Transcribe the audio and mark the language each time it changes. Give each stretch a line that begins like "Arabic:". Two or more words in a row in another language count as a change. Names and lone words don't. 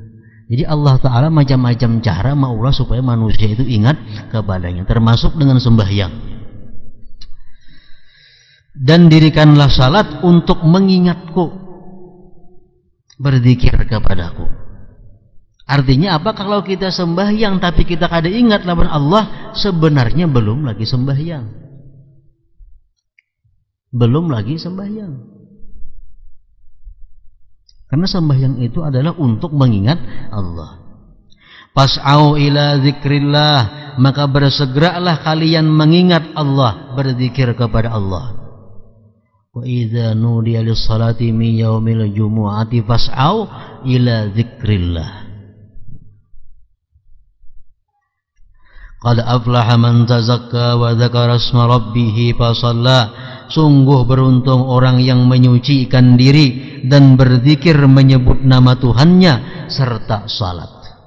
Banjar: Nah, Jadi Allah Ta'ala macam-macam cara maulah supaya manusia itu ingat kepadanya, termasuk dengan sembahyang.
Indonesian: Dan dirikanlah salat untuk mengingatku, berzikir kepadaku.
Banjar: Artinya apa? Kalau kita sembahyang tapi kita kada ingat lawan Allah, sebenarnya belum lagi sembahyang.
Indonesian: Belum lagi sembahyang. Karena sembahyang itu adalah untuk mengingat Allah.
Arabic: فاسعوا إلى ذكر الله,
Indonesian: maka bersegeralah kalian mengingat Allah, berzikir kepada Allah.
Arabic: وإذا نودي للصلاة من يوم الجمعة فاسعوا إلى ذكر الله. قد أفلح من تزكى وذكر اسم ربه فصلى.
Indonesian: Sungguh beruntung orang yang menyucikan diri dan berzikir menyebut nama Tuhannya serta salat.